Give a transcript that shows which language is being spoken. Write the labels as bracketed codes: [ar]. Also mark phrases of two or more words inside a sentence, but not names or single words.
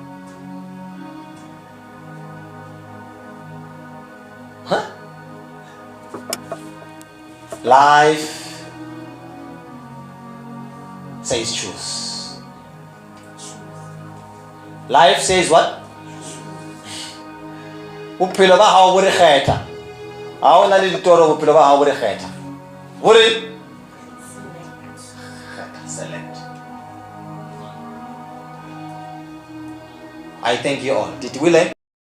[en] Huh? Life says choose. Life says what? [st] Bophelo ba hao bo re kgetha. Ha o na le ditoro bophelo ba hao bo re kgetha. Bo re select. [en] I thank you all. Did we learn?